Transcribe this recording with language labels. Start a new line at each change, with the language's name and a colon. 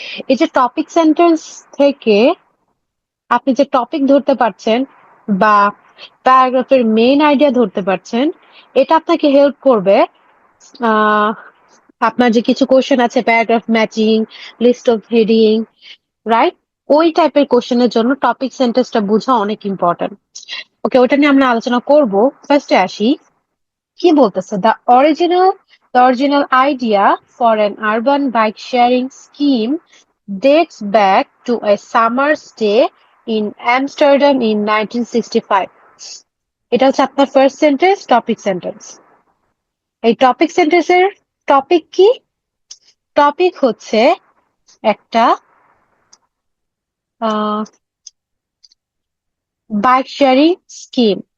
Bangla: এই যে topic sentence থেকে আপনি যে টপিক ধরতে পারছেন বা প্যারাগ্রাফের মেইন আইডিয়া ধরতে পারছেন, এটা আপনাকে হেল্প করবে আহ আপনার যে কিছু কোশ্চেন আছে, paragraph matching, list of heading, right? ওই টাইপের কোশ্চেনের জন্য টপিক সেন্টেন্সটা বোঝা অনেক ইম্পর্টেন্ট। ওকে, ওটা নিয়ে আমরা আলোচনা করব। ফার্স্টে আসি, কি বলতেছে,
English: the original idea for an urban bike sharing scheme dates back to a summer's day in Amsterdam in 1965.
Bangla: এটা হচ্ছে আপনার ফার্স্ট সেন্টেন্স, টপিক সেন্টেন্স। এই টপিক সেন্টেন্সের টপিক কি? টপিক হচ্ছে একটা বাইক শেয়ারিং স্কিম।